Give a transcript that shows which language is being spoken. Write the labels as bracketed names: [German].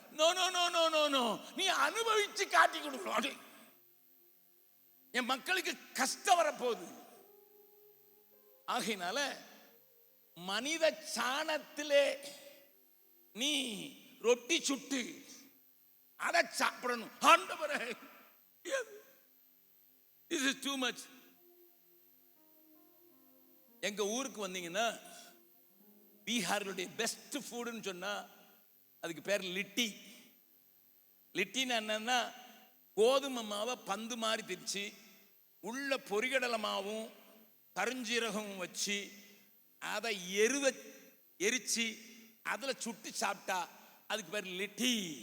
[English] no no no no no no, [Tamil] நீ அனுபவிச்சு காட்டி கொடுக்கணும். என் மக்களுக்கு கஷ்டம் வரப்போகுது. ஆகையினால மனித சாணத்திலே நீ ரொட்டி சுட்டு அதை சாப்பிடணும். ஆண்டவரே, [English] this is too much. [Tamil] எங்க ஊருக்கு வந்தீங்கன்னா பீகார்களுடைய பெஸ்ட் ஃபுட்னு சொன்னா அதுக்கு பேர் லிட்டி. லிட்டின் என்னன்னா கோதுமை மாவை பந்து மாதிரி திரிச்சு உள்ள பொரிகடலை மாவும் கருஞ்சீரகமும் வச்சு அதை எரிச்சு அதில் சுட்டு சாப்பிட்டா அதுக்கு பேர் லிட்டி.